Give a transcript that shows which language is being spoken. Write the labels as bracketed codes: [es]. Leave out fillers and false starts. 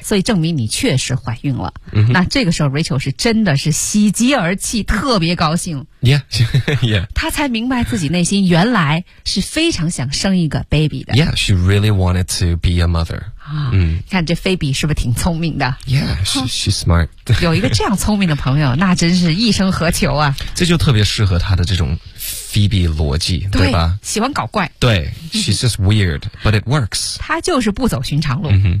[zh] 所以证明你确实怀孕了。嗯、mm-hmm. 那这个时候 Rachel 是真的是喜极而泣，特别高兴。 Yeah, 她才明白自己内心原来是非常想生一个 baby 的。 [en] Yeah, she really wanted to be a mother. [zh] 嗯，看这菲比是不是挺聪明的 [en] ？Yeah, she's smart. [zh] 有一个这样聪明的朋友，那真是一生何求啊！这就特别适合她的这种菲比逻辑，对吧？喜欢搞怪。 [en] 对 ，she's just weird, but it works. [zh] 她就是不走寻常路。